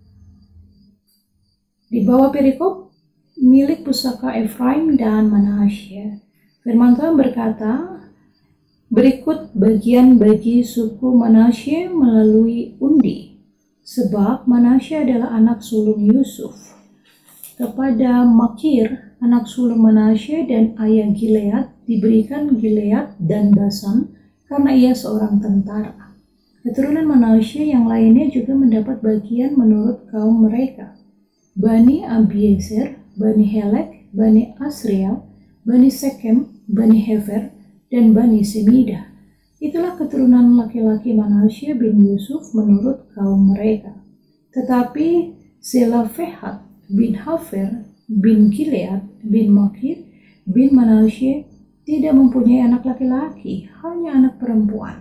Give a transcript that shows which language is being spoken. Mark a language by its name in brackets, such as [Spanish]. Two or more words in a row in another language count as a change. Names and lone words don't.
[Indonesian] Di bawah perikop milik pusaka Efraim dan Manasye, firman Tuhan berkata, berikut bagian bagi suku Manasye melalui undi, sebab Manasye adalah anak sulung Yusuf. Kepada Makir, anak sulung Manasye dan ayah Gilead, diberikan Gilead dan Basan karena ia seorang tentara. Keturunan Manasye yang lainnya juga mendapat bagian menurut kaum mereka. Bani Abiezer, Bani Helek, Bani Asriel, Bani Sekem, Bani Hefer, dan Bani Semida. Itulah keturunan laki-laki Manasye bin Yusuf menurut kaum mereka. Tetapi Selofehad bin Hafer bin Gilead bin Makir bin Manasye tidak mempunyai anak laki-laki, hanya anak perempuan.